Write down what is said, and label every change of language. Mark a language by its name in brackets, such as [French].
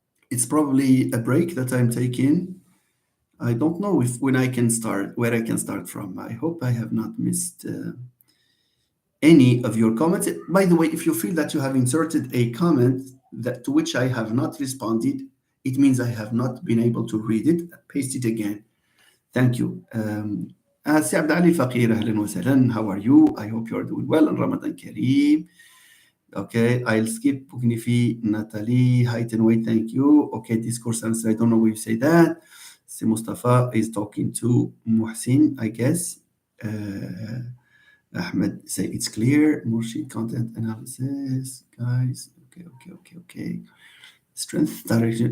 [English] It's probably a break that I'm taking. I don't know where I can start from. I hope I have not missed any of your comments. By the way, if you feel that you have inserted a comment to which I have not responded, it means I have not been able to read it. Paste it again. Thank you. [Arabic] سي عبد علي فقير, أهلا وسهلا. [English] How are you? I hope you are doing well. And Ramadan Kareem. Okay, I'll skip Bugnifi, Natalie, height and weight, thank you. Okay, discourse answer, I don't know where you say that. Si Mustafa is talking to Muhsin, I guess. Ahmed say it's clear. Murshid, content analysis, guys. Okay. Strength, direction.